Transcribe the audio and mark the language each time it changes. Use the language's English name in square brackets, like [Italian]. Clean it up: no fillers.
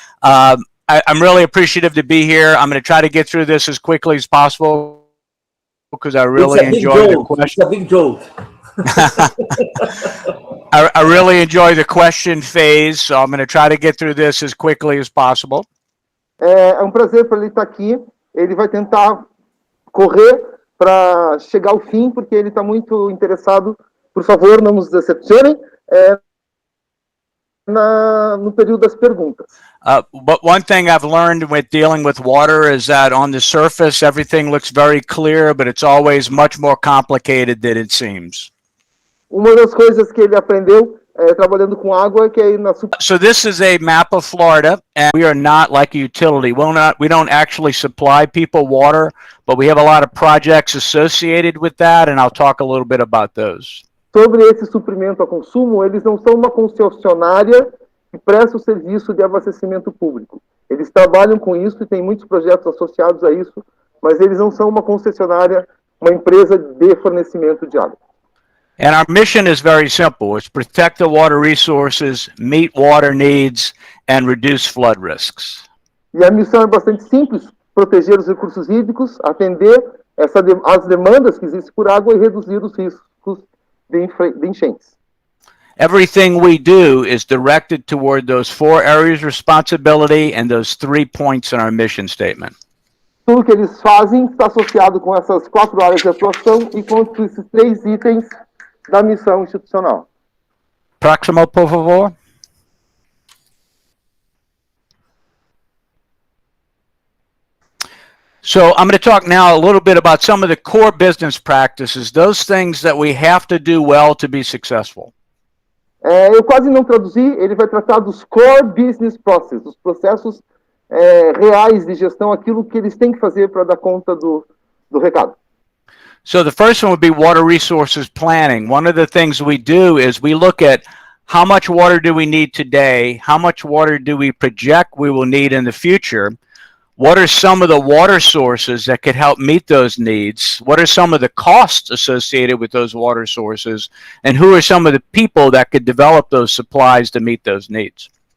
[English] I'm really appreciative to be here. I'm going to try to get through this as quickly as possible because I really enjoy the question. It's a big joke. I really enjoy the question phase, so I'm going to try to get through this as quickly as possible. [Portuguese] É prazer para ele estar aqui. Ele vai tentar correr para chegar ao fim, porque ele está muito interessado. Por favor, não nos decepcionem no período das perguntas. [English] But one thing I've learned with dealing with water is that on the surface, everything looks very clear, but it's always much more complicated than it seems. [Portuguese] Uma das coisas que ele aprendeu trabalhando com água é que aí na [English] So this is a map of Florida, and we are not like a utility. We don't actually supply people water, but we have a lot of projects associated with that, and I'll talk a little bit about those. [Portuguese] Sobre esse suprimento a consumo, eles não são uma concessionária que presta o serviço de abastecimento público. Eles trabalham com isso e tem muitos projetos associados a isso, mas eles não são uma concessionária, uma empresa de fornecimento de água. [English] And our mission is very simple. It's protect the water resources, meet water needs, and reduce flood risks. [Portuguese] E a missão é bastante simples, proteger os recursos hídricos, atender as demandas que existem por água e reduzir os riscos de enchentes. [English] Everything we do is directed toward those 4 areas of responsibility and those 3 points in our mission statement. [Portuguese] Tudo que eles fazem está associado com essas 4 áreas de atuação e com esses 3 itens da missão institucional. Próximo, por favor. [English] So I'm going to talk now a little bit about some of the core business practices, those things that we have to do well to be successful. [Portuguese] Eu quase não traduzi, ele vai tratar dos core business processes, os processos reais de gestão, aquilo que eles têm que fazer para dar conta do recado. [English] So the first one would be water resources planning. One of the things we do is we look at how much water do we need today, how much water do we project we will need in the future, what are some of the water sources that could help meet those needs, what are some of the costs associated with those water sources, and who are some of the people that could develop those supplies to meet those needs.